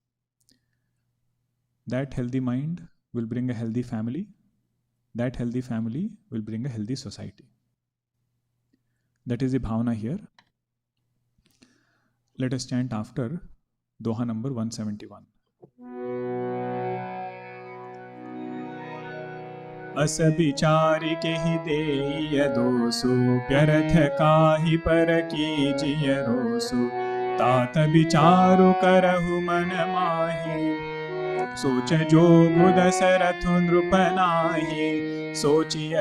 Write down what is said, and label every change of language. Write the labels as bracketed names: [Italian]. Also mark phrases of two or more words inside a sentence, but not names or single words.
[English] That healthy mind will bring a healthy family. That healthy family will bring a healthy society. That is the bhavana here. Let us chant after Doha number 171. [Awadhi] अस विचार के ही देय दोसु, व्यर्थ काहि पर कीजिय रोसु, तात विचारु करहु मन माहि, सोच जोगु दशरथु नृप नाहि, सोचिय